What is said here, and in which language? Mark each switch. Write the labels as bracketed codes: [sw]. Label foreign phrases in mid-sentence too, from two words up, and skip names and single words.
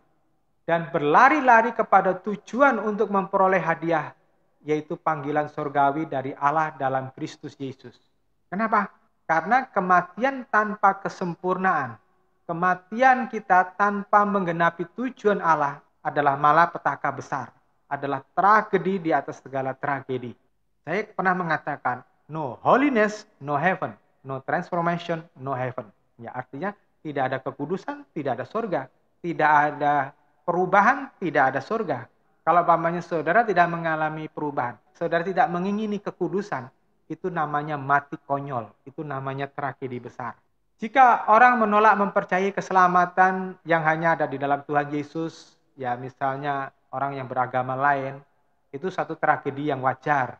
[id] Dan berlari-lari kepada tujuan untuk memperoleh hadiah, yaitu panggilan surgawi dari Allah dalam Kristus Yesus. Kenapa? Karena kematian tanpa kesempurnaan, kematian kita tanpa menggenapi tujuan Allah adalah malapetaka besar, adalah tragedi di atas segala tragedi. Saya pernah mengatakan, [en] no holiness, no heaven, no transformation, no heaven. [id] Ya, artinya tidak ada kekudusan, tidak ada surga, tidak ada perubahan, tidak ada surga. Kalau pamannya saudara tidak mengalami perubahan, saudara tidak mengingini kekudusan, itu namanya mati konyol, itu namanya tragedi besar. Jika orang menolak mempercayai keselamatan yang hanya ada di dalam Tuhan Yesus, ya misalnya orang yang beragama lain, itu satu tragedi yang wajar.